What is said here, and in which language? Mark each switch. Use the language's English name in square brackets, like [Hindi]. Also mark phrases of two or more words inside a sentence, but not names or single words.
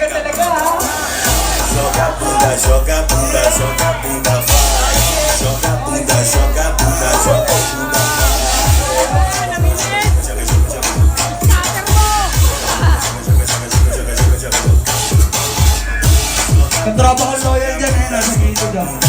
[Portuguese] Joga bunda, joga bunda, joga bunda, vai. Joga bunda, joga bunda, joga bunda, vai. [Filipino] Ang tropa ko loyal dyan eh, nasa gito dyan.